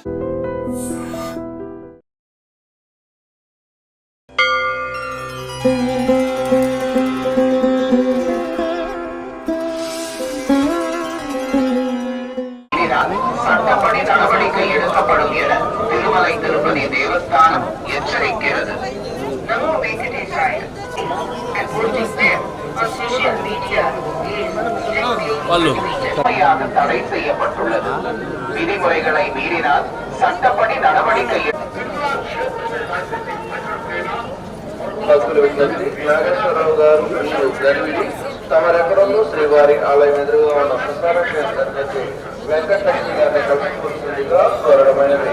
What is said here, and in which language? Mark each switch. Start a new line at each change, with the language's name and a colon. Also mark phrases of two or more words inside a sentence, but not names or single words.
Tamil: சட்டப்படி நடவடிக்கை எடுக்கப்படும் என திருமலை திருப்பதி தேவஸ்தானம் எச்சரிக்கிறது. தடை செய்யப்பட்டுள்ளது. விதிமுறைகளை மீறினால் சட்டப்படி நடவடிக்கை
Telugu: నాగేశ్వరరావు గారు గరివిడి తమరెక్కడంలో శ్రీవారి ఆలయం ఎదురుగా ఉన్న ప్రసార కేంద్రానికి వెంకటలక్ష్మి గారిని కలుసుకోవాల్సిందిగా కోరడమైనది.